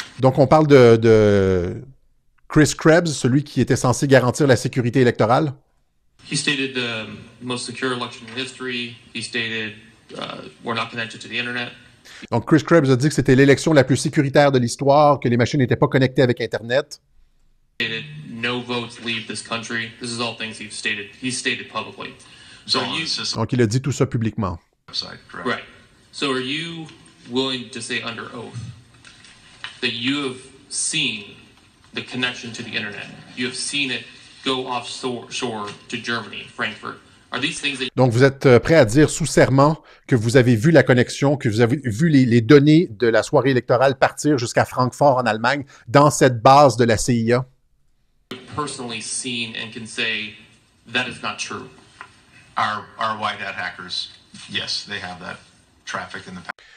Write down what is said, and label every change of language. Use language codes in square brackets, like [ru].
[fr] Donc, on parle de Chris Krebs, celui qui était censé garantir la sécurité électorale. [en] He stated the most secure election in history. He stated we're not connected to the internet. [fr] Donc, Chris Krebs a dit que c'était l'élection la plus sécuritaire de l'histoire, que les machines n'étaient pas connectées avec Internet. [en] Stated no votes leave this country. This is all things he's stated publicly. So are you, [fr] Donc, il a dit tout ça publiquement. [en] right. So are you willing to say under oath that you have seen the connection to the internet? You have seen it go offshore to Germany, Frankfurt. Are these things that... [fr] Donc, vous êtes prêt à dire sous serment que vous avez vu la connexion, que vous avez vu les données de la soirée électorale partir jusqu'à Francfort en Allemagne dans cette base de la CIA? [en] personally seen and can say that is not true? Our white hat hackers, yes, they have that traffic in the past.